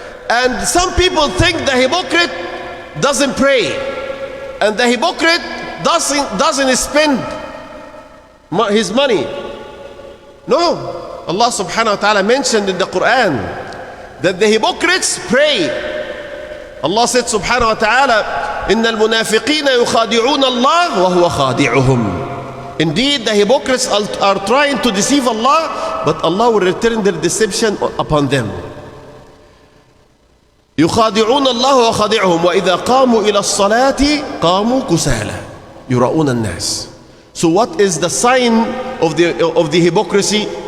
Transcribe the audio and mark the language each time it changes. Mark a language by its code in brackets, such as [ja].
[en] And some people think the hypocrite doesn't pray, and the hypocrite doesn't spend his money. No, Allah subhanahu wa ta'ala mentioned in the Quran that the hypocrites pray. Allah said subhanahu wa ta'ala, [ar] إِنَّ الْمُنَافِقِينَ يُخَادِعُونَ اللَّهَ وَهُوَ خَادِعُهُمْ. [en] Indeed, the hypocrites are trying to deceive Allah, but Allah will return their deception upon them. [ar] يُخَادِعُونَ اللَّهَ وَخَادِعُهُمْ وَإِذَا قَامُوا إِلَى الصَّلَاةِ قَامُوا كُسَالَى يُرَؤُونَ النَّاسِ. [en] So what is the sign of the hypocrisy?